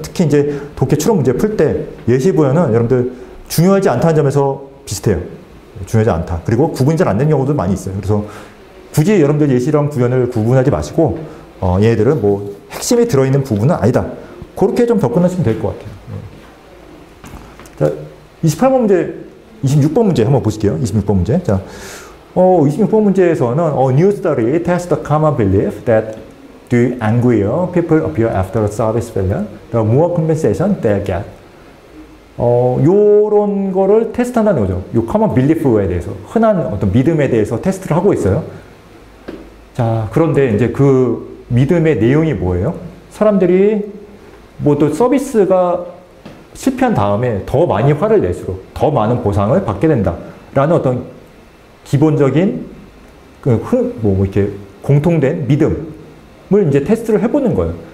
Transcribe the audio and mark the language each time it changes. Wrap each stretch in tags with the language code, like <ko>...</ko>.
<ko>특히 이제 독해 추론 문제 풀 때 예시 부연은 여러분들 중요하지 않다는 점에서 비슷해요. 중요하지 않다. 그리고 구분이 잘 안 되는 경우도 많이 있어요. 그래서 굳이 여러분들 예시랑 부연을 구분하지 마시고, 얘들은 뭐 핵심이 들어있는 부분은 아니다. 그렇게 좀 접근하시면 될 것 같아요. 자, 28번 문제, 26번 문제 한번 보실게요. 26번 문제. 자, 26번 문제에서는</ko> <en>a new study tests the common belief that the angrier people appear after a service failure, the more compensation they get.</en> <ko>요런 거를 테스트한다는 거죠. 요</ko> <en>common belief</en> <ko>에 대해서, 흔한 어떤 믿음에 대해서 테스트를 하고 있어요. 자, 그런데 이제 그 믿음의 내용이 뭐예요? 사람들이 뭐 또 서비스가 실패한 다음에 더 많이 화를 낼수록 더 많은 보상을 받게 된다라는 어떤 기본적인 뭐 이렇게 공통된 믿음을 이제 테스트를 해보는 거예요.</ko>